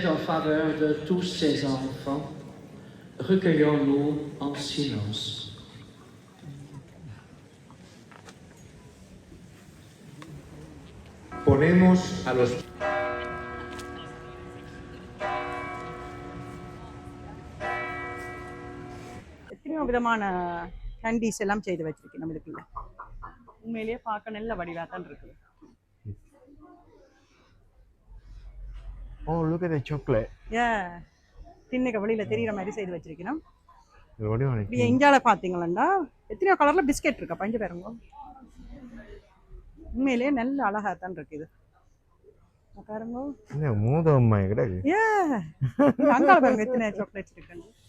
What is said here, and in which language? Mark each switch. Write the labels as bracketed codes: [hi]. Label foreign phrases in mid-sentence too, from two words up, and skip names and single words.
[fr] en faveur de tous ses enfants, recueillons-nous en silence. [es] Ponemos a los [ta] எத்தனையோ விதமான கேண்டீஸ் எல்லாம் செய்து வச்சிருக்கேன் நம்மளுக்கு இல்லை உண்மையிலேயே பார்க்க நல்ல வடிவாக தான் இருக்குது. [en] Oh, look at the chocolate. [ta] திண்ணுக்கு வெளியில தெரியுற மாதிரி செய்து வச்சிருக்கணும். இது வடிவான இப்படி இந்தியால பாத்தீங்களா எத்தனையோ கலர்ல பிஸ்கெட் இருக்கா பஞ்சு பாருங்க. உண்மையிலேயே நல்ல அழகா தான் இருக்கு இது பாருங்க. என்ன மூதம்மா கிடக்கு. அங்கால பாருங்க எத்தனை சாக்லேட்ஸ் இருக்கு.